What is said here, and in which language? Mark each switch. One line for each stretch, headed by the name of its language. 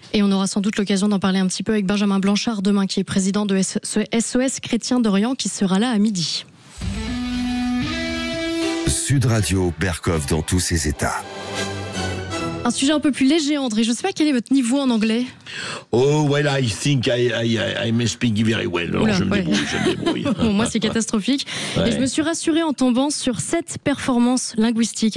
French: Et on aura sans doute l'occasion d'en parler un petit peu avec Benjamin Blanchard demain, qui est président de SOS Chrétiens d'Orient, qui sera là à midi. Sud Radio, Berkov dans tous ses états. Un sujet un peu plus léger, André. Je ne sais pas quel est votre niveau en anglais.
English: Oh, well, I think I speak very well.
French: Alors, Oula, je me débrouille. Bon, moi, c'est catastrophique. Ouais. Et je me suis rassurée en tombant sur cette performance linguistique.